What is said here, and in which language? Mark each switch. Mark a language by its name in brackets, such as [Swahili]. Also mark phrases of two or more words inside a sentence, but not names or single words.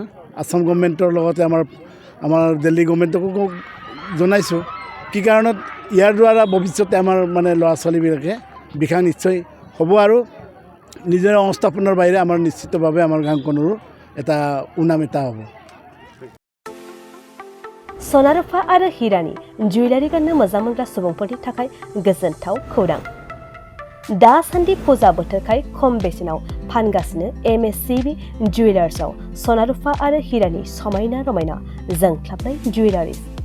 [Assamese] আসাম গভৰ্ণমেণ্টৰ লগতে আমাৰ দিল্লী গভৰ্ণমেণ্টকো জনাইছোঁ। কি কাৰণত ইয়াৰ দ্বাৰা ভৱিষ্যতে আমাৰ মানে ল'ৰা ছোৱালীবিলাকে বিকাশ নিশ্চয় হ'ব আৰু নিজৰ সংস্থাপনৰ বাহিৰে আমাৰ নিশ্চিতভাৱে আমাৰ গাঁওখনৰো এটা সুনাম এটা হ'ব। [Bodo] सनारुफा आरो हिरानि जुवेलारि गाननो मोजां मोनग्रा सुबुंफोरनि थाखाय गोजोनथाव खौरां। दासान्दि फुजा बोथोरखाय खम बेसेनाव फानगासिनो MSCB जुवेलार्सआव सनारुफा आरो हिरानि समायना रमायना जोंख्लाबनाय जुवेलारिज।